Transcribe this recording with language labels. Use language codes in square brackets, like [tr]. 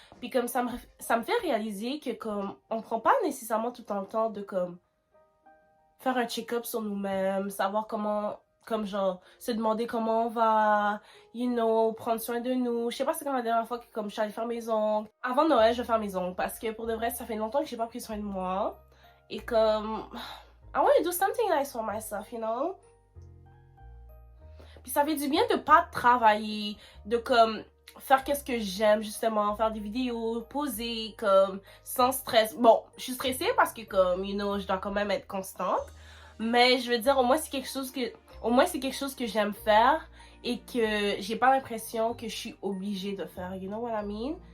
[fr] Puis comme, ça me fait réaliser que, comme, on prend pas nécessairement tout le temps de, comme, faire un check-up sur nous-mêmes, savoir comment... Comme genre, se demander comment on va, [en] you know, [fr] prendre soin de nous. Je sais pas, c'est comme la dernière fois que comme je suis allée faire mes ongles. Avant Noël, je vais faire mes ongles parce que pour de vrai, ça fait longtemps que j'ai pas pris soin de moi. Et comme, [en] I want to do something nice for myself, you know. [fr] Puis ça fait du bien de pas travailler, de comme faire qu'est-ce que j'aime justement, faire des vidéos, poser comme sans stress. Bon, je suis stressée parce que comme, [en] you know, [fr] je dois quand même être constante. Mais je veux dire, au moins c'est quelque chose que j'aime faire et que j'ai pas l'impression que je suis obligée de faire. [en] You know what I mean?